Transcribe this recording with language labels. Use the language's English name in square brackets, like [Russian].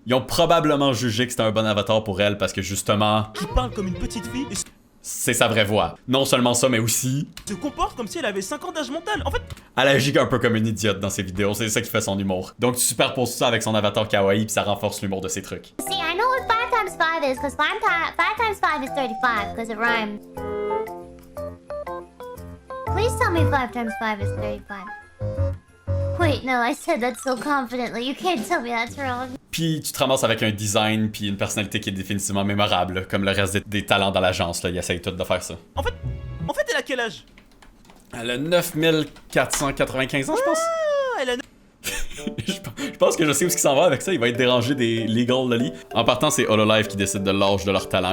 [French] Ils ont probablement jugé que c'était un bon avatar pour elle parce que justement... Qui parle comme une petite fille et c'est sa vraie voix. Non seulement ça, mais aussi... se comporte comme si elle avait 5 ans d'âge mental. En fait... Elle agit un peu comme une idiote dans ses vidéos, c'est ça qui fait son humour. Donc tu superposes ça avec son avatar kawaii puis ça renforce l'humour de ses trucs. [English] See, I know what 5 times 5 is, because 5 times 5 is 35, because it rhymes. Please tell me 5 times 5 is 35. Wait, no, I said that so confidently. You can't tell me that's wrong. [French] Puis tu te ramasses avec un design puis une personnalité qui est définitivement mémorable, là, comme le reste des talents dans l'agence, là, ils essayent tous de faire ça. En fait, elle a quel âge? Elle a 9495 ans, je pense. Ah, elle a... Je pense que je sais où il s'en va avec ça. Il va être dérangé des legal lolly. En partant, c'est Hololive qui décide de l'âge de leur talent.